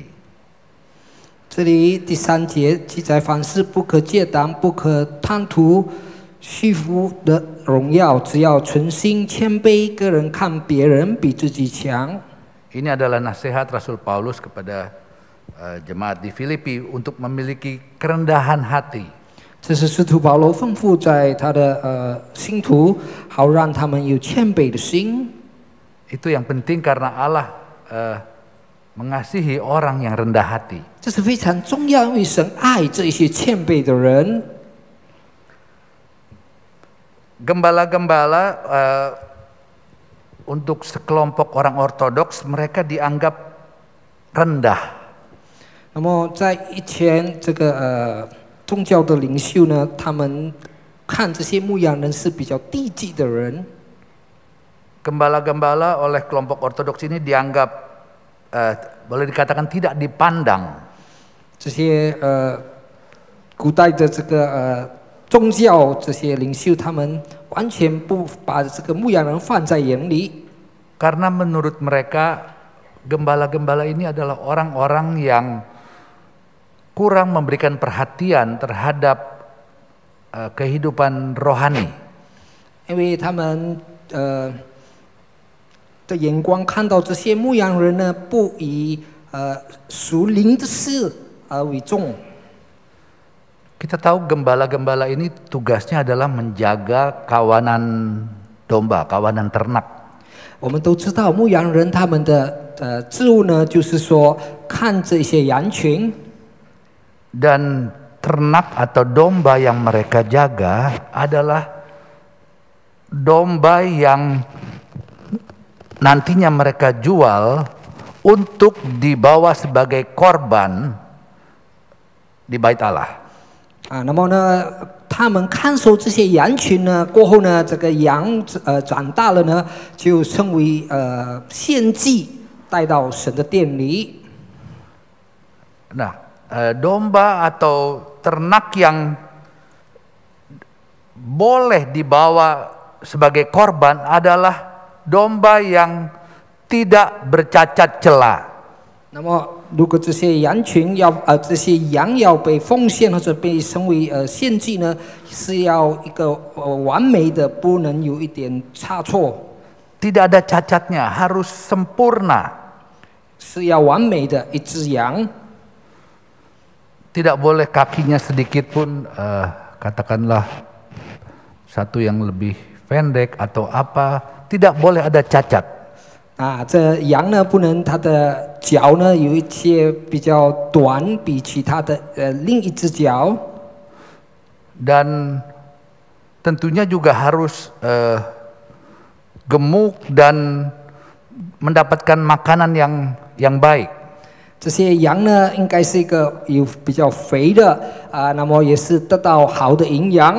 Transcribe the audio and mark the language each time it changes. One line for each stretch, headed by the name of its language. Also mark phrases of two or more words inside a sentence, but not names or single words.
Chinese: 这里第3节记载，凡事不可借当，不可贪图虚浮的荣耀，只要存心谦卑，个人看别人比自己强。
Indonesian: Ini adalah nasihat Rasul Paulus kepada jemaat di Filipi untuk memiliki kerendahan hati.
Chinese: 这是使徒保罗吩咐在他的信徒，好让他们有谦卑的心。
Indonesian: Itu yang penting karena Allah mengasihi orang yang rendah hati.
Chinese: 这是非常重要，因为神爱这些谦卑的人。
Indonesian: Gembala-gembala untuk sekelompok orang ortodoks mereka dianggap rendah.
Chinese: 那么在以前这个宗教的领袖呢，他们看这些牧羊人是比较低级的人。
Indonesian: Gembala-gembala oleh kelompok ortodoks ini dianggap boleh dikatakan tidak dipandang.
Chinese: 这些古代的这个宗教这些领袖，他们完全不把这个牧羊人放在眼里。
Indonesian: Karena menurut mereka gembala-gembala ini adalah orang-orang yang kurang memberikan perhatian terhadap kehidupan rohani.
Chinese: 因为他们的眼光看到这些牧羊人呢，不以属灵的事而为重。
Indonesian: Kita tahu gembala-gembala ini tugasnya adalah menjaga kawanan domba, kawanan ternak.
Chinese: 我们都知道牧羊人他们的职务呢，就是说看这些羊群。
Indonesian: Dan ternak atau domba yang mereka jaga adalah domba yang nantinya mereka jual untuk dibawa sebagai korban di Bait Allah.
Chinese: 那么呢，他们看守这些羊群呢，过后呢，这个羊长大了呢，就称为献祭，带到神的殿里。
Indonesian: Nah, domba atau ternak yang boleh dibawa sebagai korban adalah domba yang tidak bercacat celah.
Chinese: 那么，如果这些羊群这些羊要被奉献或者被称为献祭呢，是要一个完美的，不能有一点差错。
Indonesian: Tidak ada cacatnya, harus sempurna.
Chinese: 是要完美的一只羊。
Indonesian: Tidak boleh kakinya sedikit pun katakanlah satu yang lebih pendek atau apa, tidak boleh ada cacat.
Chinese: 这羊呢，不能它的脚呢有一些比较短，比其他的另一只脚。
Indonesian: Dan tentunya juga harus gemuk dan mendapatkan makanan yang baik.
Chinese: 这些羊呢，应该是一个有比较肥的那么也是得到好的营养。